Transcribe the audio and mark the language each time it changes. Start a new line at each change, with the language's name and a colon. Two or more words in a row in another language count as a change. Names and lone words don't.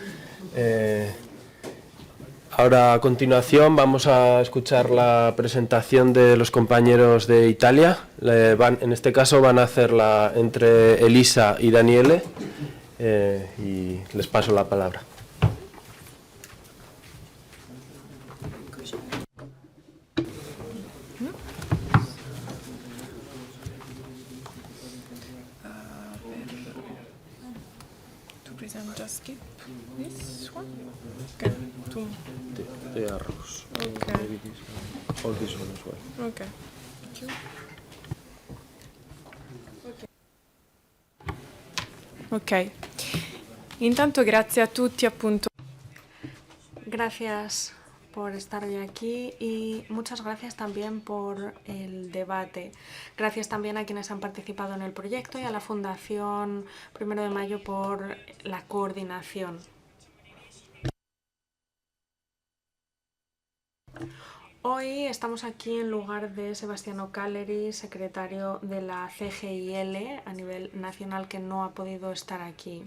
Spanish: Ahora a continuación vamos a escuchar la presentación de los compañeros de Italia. En este caso van a hacerla entre Elisa y Daniele y les paso la palabra.
English: Just skip this one. Okay. The arrows. Okay. Maybe this one. All this one as well. Okay. Thank you. Ok.
Italian: Intanto grazie a tutti appunto.
Spanish: Gracias por estar hoy aquí y muchas gracias también por el debate. Gracias también a quienes han participado en el proyecto y a la Fundación 1 de Mayo por la coordinación. Hoy estamos aquí en lugar de Sebastiano Calleri, secretario de la CGIL a nivel nacional, que no ha podido estar aquí.